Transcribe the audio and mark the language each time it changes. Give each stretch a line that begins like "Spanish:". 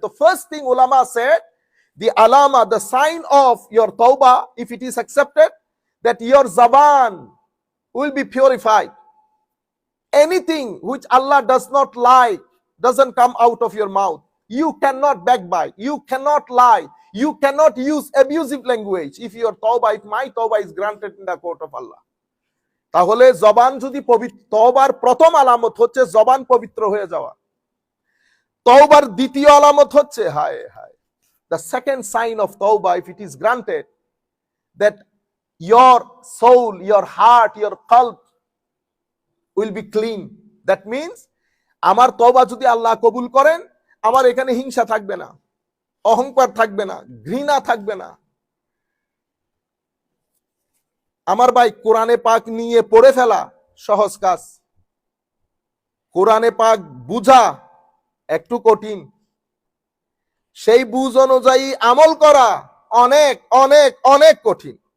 English: The first thing ulama said, the alama, the sign of your tawbah, if it is accepted, that your zaban will be purified. Anything which Allah does not like doesn't come out of your mouth. You cannot backbite. You cannot lie. You cannot use abusive language. If your tawbah, if my tawbah is granted in the court of Allah.
Bangla: তাহলে জবান যদি পবিত্র, তওবার প্রথম আলামত হচ্ছে জবান পবিত্র হয়ে যাওয়া।
English: তওবার দ্বিতীয় আলামত হচ্ছে, হায় হায়, the second sign of tawbah, if it is granted, that your soul, your heart, your qalb will be clean.
Bangla: That means আমার তওবা যদি আল্লাহ কবুল করেন, আমার এখানে হিংসা থাকবে না, অহংকার থাকবে না, ঘৃণা থাকবে না। আমার ভাই, কোরআনে পাক নিয়ে পড়ে ফেলা সহজ কাজ, কোরআনে পাক বুঝা একটু কঠিন, সেই বুঝ অনুযায়ী আমল করা অনেক অনেক অনেক কঠিন।